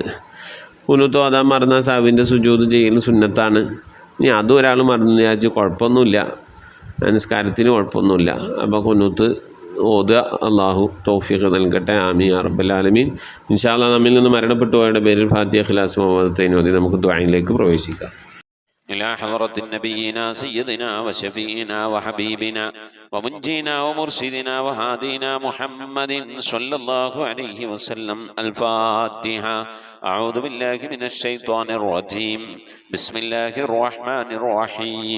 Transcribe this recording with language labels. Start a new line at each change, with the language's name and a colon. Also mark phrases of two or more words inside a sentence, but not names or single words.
Malayalam: ഖുനൂത്ത് ഓതാൻ മറന്ന സാവിൻ്റെ സുജൂദ് ചെയ്യൽ സുന്നത്താണ്. ഇനി അതും ഒരാൾ മറന്നു വിചാരിച്ച് കുഴപ്പമൊന്നുമില്ല, നിസ്കാരത്തിന് കുഴപ്പമൊന്നുമില്ല. അപ്പോൾ ഖുനൂത്ത് ഓതുക. അള്ളാഹു തൗഫീഖ് നൽകട്ടെ.
Arabic: آمين يا رب العالمين. إن شاء الله
Malayalam: നമ്മിൽ നിന്ന് മരണപ്പെട്ടു പോയവരുടെ പേരിൽ ഫാത്തിഹ, ഇഖ്ലാസ്, മുഅവ്വദത്തൈൻ ഓതി നമുക്ക് ദുആയിലേക്ക് പ്രവേശിക്കാം.
Arabic: إلى حضرة نبينا سيدنا وشفينا وحبيبنا ومنجينا ومرشدنا وهادينا محمد صلى الله عليه وسلم. الفاتحة. أعوذ بالله من الشيطان الرجيم. بسم الله الرحمن الرحيم.